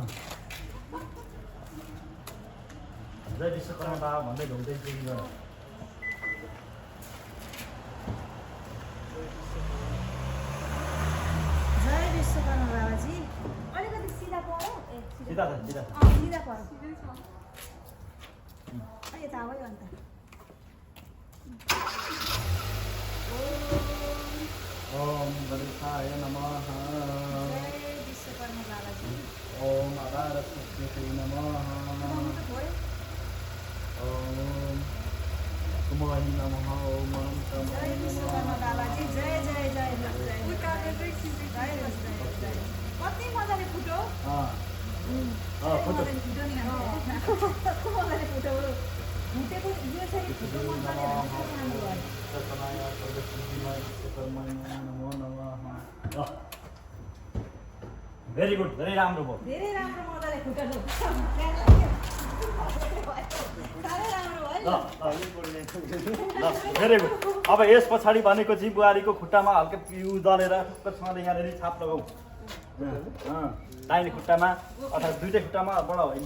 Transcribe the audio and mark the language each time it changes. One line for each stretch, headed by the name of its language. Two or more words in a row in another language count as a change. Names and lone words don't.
Nepali: जय विश्वकर्मा बाबा भन्दै ढुङ्दै ट्रेनिङ गर जय विश्वकर्मा बाबाजी। अलिकति सिधा पऱ्यो। ए सिधा छ सिधा सिधा पऱ्यो। यता आयो अन्त।
Sanskrit: ओम गणेशाय नमः
Nepali: जय विश्वकर्मा बाबाजी।
Sanskrit: ओम आधार सप्तति नमः ओम कुमारी नमः ओम
Nepali: जय अनन्तमाय विश्वकर्मा बाबाजी। जय जय जय उतारेर चाहिँ खिच्नु जय। कति मजाले फुट्यो। फोटो मजाले फुट्यो नि कस्तो मजाले फुट्यो। फुटेको यसरी फुट्यो मजाले राम्रो भयो।
Sanskrit: सतनाय सर्वसिद्धिमय विश्वकर्माय नमो नमः
English: very good
Nepali: धेरै राम्रो भयो धेरै राम्रो मजाले फुट्यो। साह्रै राम्रो भयो। ल
English: very good
Nepali: अब यस पछाडि भनेको चाहिँ बुहारीको खुट्टामा हल्का पिउ दलेर टुक्कसँगले यहाँनिर छाप लगाऊ दाहिने खुट्टामा अथवा दुइटै खुट्टामा बडा हुन्छ